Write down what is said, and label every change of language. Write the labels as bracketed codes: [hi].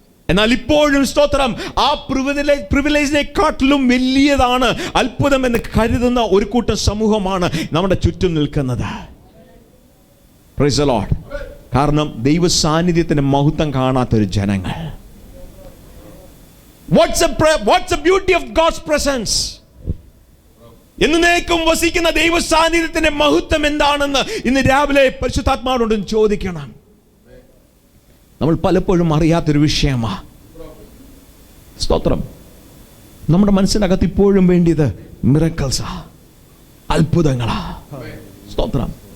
[ml] എന്നാൽ ഇപ്പോഴും സ്തോത്രം ആ പ്രിവിലേജിനെക്കാട്ടിലും വലിയതാണ് അത്ഭുതം എന്ന് കരുതുന്ന ഒരു കൂട്ടം സമൂഹമാണ് നമ്മുടെ ചുറ്റും നിൽക്കുന്നത്. [en] Praise the lord. [ml] കാരണം ദൈവ സാന്നിധ്യത്തിന്റെ മഹത്വം കാണാത്തൊരു ജനങ്ങൾ. [en] What's the beauty of God's presence? [ml] എന്നേക്കും വസിക്കുന്ന ദൈവ സാന്നിധ്യത്തിന്റെ മഹത്വം എന്താണെന്ന് ഇന്ന് രാവിലെ പരിശുദ്ധാത്മാവോട് ചോദിക്കണം. നമ്മൾ പലപ്പോഴും അറിയാത്തൊരു വിഷയമാ. സ്തോത്രം, നമ്മുടെ മനസ്സിനകത്ത് ഇപ്പോഴും വേണ്ടിയത് മിറക്കിൾസാ, അത്ഭുതങ്ങളാ. സ്തോത്രം.